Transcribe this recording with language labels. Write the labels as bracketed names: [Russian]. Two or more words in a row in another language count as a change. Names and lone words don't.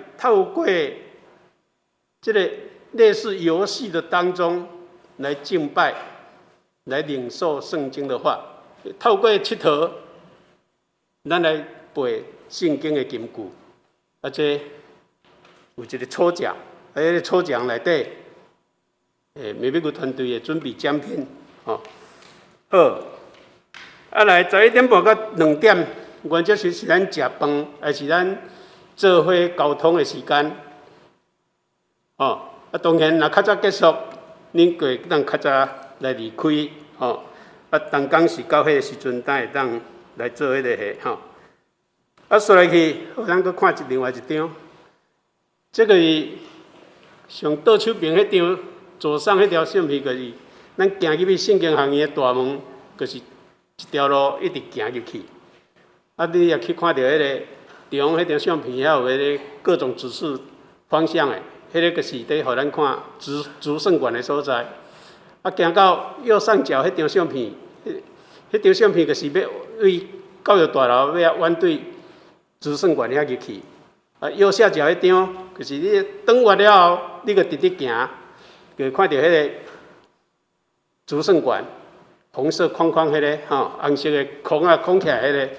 [Min Nan Chinese] 透过这个类似游戏的当中来敬拜，来领受圣经的话，透过佚佗，咱来背圣经的金句，这有一个抽奖，迄个抽奖内底，美碧谷团队会准备奖品，好，来11点半到2点。原则是咱食饭，还是咱做伙交通的时间？当然，若较早结束，恁过当较早来离开。当工是到迄个时阵，咱会当来做迄个说来去，咱搁看另外一张。这个是上倒手边迄张，左上迄条相片，就是咱行入去圣经学院的大门，就是一条路一直行入去。你也去看到迄个中迄张相片，遐有迄个各种指示方向的，迄个就是伫互咱看主圣馆的所在。行到右上角迄张相片，迄张相片就是要为教育大楼要弯对主圣馆遐入去。右下角迄张就是你转弯了后，你就直直行，就看到迄个主圣馆红色框框迄个红色的框起来迄个。